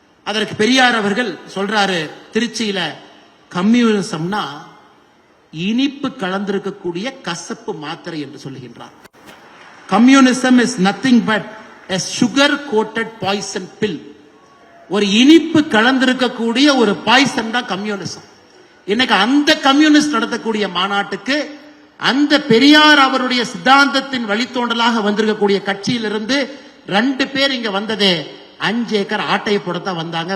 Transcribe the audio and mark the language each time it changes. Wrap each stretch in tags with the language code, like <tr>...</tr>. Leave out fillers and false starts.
<ta>அதற்கு பெரியார் அவர்கள் சொல்றாரு திருச்சியில, கம்யூனிசம்னா இனிப்பு கலந்திருக்கக்கூடிய கசப்பு மாத்திரை என்று சொல்லுகின்றார்.</ta> <en>Communism is nothing but a sugar coated poison pill.</en> <ta>ஒரு இனிப்பு கலந்திருக்கக்கூடிய ஒரு பாய்சன் தான் கம்யூனிசம். இன்னைக்கு அந்த கம்யூனிஸ்ட் நடத்தக்கூடிய மாநாட்டுக்கு அந்த பெரியார் அவருடைய சித்தாந்தத்தின் வழித்தோண்டலாக வந்திருக்கக்கூடிய கட்சியிலிருந்து 2 பேர் இங்க வந்ததே 5 ஏக்கர் ஆட்டையை போடத்தான் வந்தாங்க.</ta>